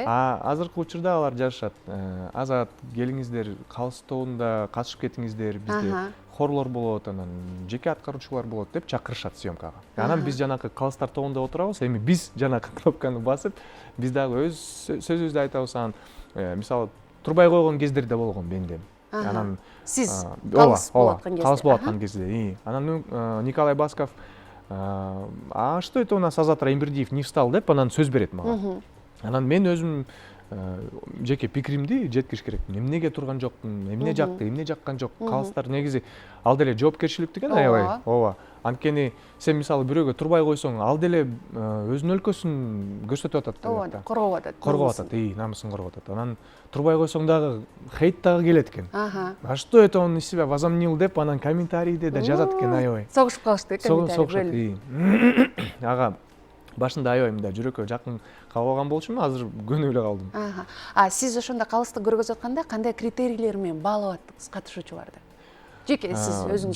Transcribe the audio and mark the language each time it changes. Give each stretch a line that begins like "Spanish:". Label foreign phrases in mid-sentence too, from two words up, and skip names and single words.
Kyrgyz: Азыркы учурда алар жашашат. Азат, келиңиздер, калыс тобунда катышып кетиңиздер, бизде хорлор болот, анан жеке аткаруучулар болот деп чакырышат съемкага. Анан биз жанакы калыстар тобунда отурабыз, эми биз жанакы кнопканы басып, биз дагы өз сөзүбүздү айтабыз. Анан мисалы турбай койгон кездер да болгон менде. Анан сиз калыс болуп аткан кезде. Анан Николай Басков
Russian: а что это у нас Азат Райымбердиев не встал
Kyrgyz: деп анан сөз берет мага. Анан мен өзүм жеке пикиримди жеткириш керекмин. Эмнеге турган жокмун, эмне жакты, эмне жаккан жок. Калыстар негизи ал деле жоопкерчилик деген аябай. Ооба. Анткени сен мисалы бирөөгө турбай койсоң, ал деле өзүнүн өлкөсүн көрсөтүп атат да. Ооба, коргоп атат. Коргоп атат, намысын коргоп атат. Анан турбай койсоң дагы хейт дагы келет экен.
Russian: А что это он из себя возомнил
Kyrgyz: деп анан комментарийде да жазат экен аябай. Согушуп калышты комментарий. Ага. Башында аябай мындай жүрөккө жакын калган болчумун, азыр көнүп эле калдым. Сиз ошондо калысты көргөзүп атканда кандай критерийлер менен баалап аттыңыз катышуучуларды? Жеке сиз өзүңүз.